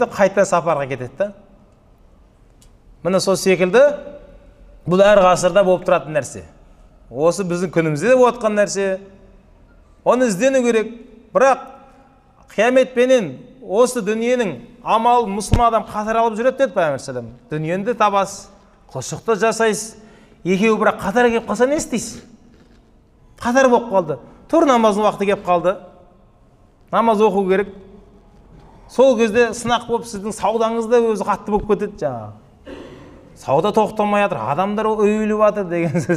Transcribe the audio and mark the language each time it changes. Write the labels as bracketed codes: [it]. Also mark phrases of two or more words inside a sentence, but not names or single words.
[kk] Қайта сапарға кетеді да. Міне сол секілді бұл әр ғасырда болып тұратын нәрсе. Осы біздің күнімізде болып жатқан нәрсе. Оны іздену керек. Бірақ қияметпенен осы дүниенің амалын мұсылман адам қатар алып жүреді деді пайғамбар [ar] صلى الله عليه وسلم. [kk] Дүниені табасыз, құлшылықты жасайсыз. Екеуі бірақ қатар келіп қалса не істейсіз? Қатар болып қалды. Тұр, намаздың уақыты келіп қалды. Намаз оқу керек. Сол кезде сынақ болып сіздің саудаңыз да өзі қатты болып кетеді жаңағы. Сауда тоқтамай жатыр, адамдар өйліп жатыр деген сөз.